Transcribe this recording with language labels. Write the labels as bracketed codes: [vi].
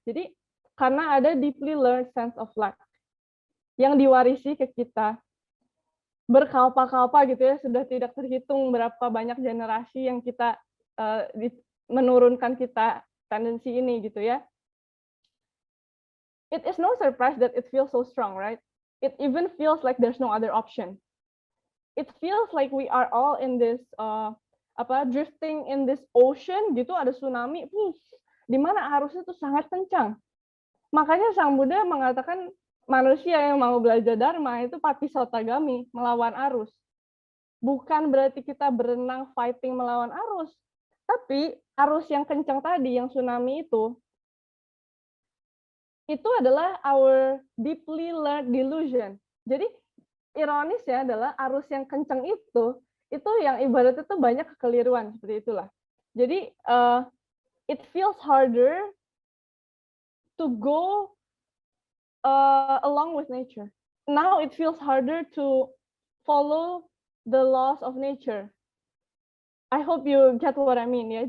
[id] Jadi karena ada [en] deeply learned sense of lack [id] yang diwarisi ke kita berkalpa-kalpa gitu ya, sudah tidak terhitung berapa banyak generasi yang kita menurunkan kita tendensi ini gitu ya. [en] It is no surprise that it feels so strong, right? It even feels like there's no other option. It feels like we are all in this drifting in this ocean [id] gitu, ada tsunami, di mana arusnya tuh sangat kencang. Makanya Sang Buddha mengatakan manusia yang mau belajar Dharma itu patisotagami, melawan arus. Bukan berarti kita berenang fighting melawan arus, tapi arus yang kencang tadi, yang tsunami itu adalah [en] our deeply learned delusion. [id] Jadi ironisnya adalah arus yang kencang itu yang ibaratnya itu banyak kekeliruan seperti itulah. Jadi [en] it feels harder to go along with nature. Now it feels harder to follow the laws of nature. I hope you get what I mean ya.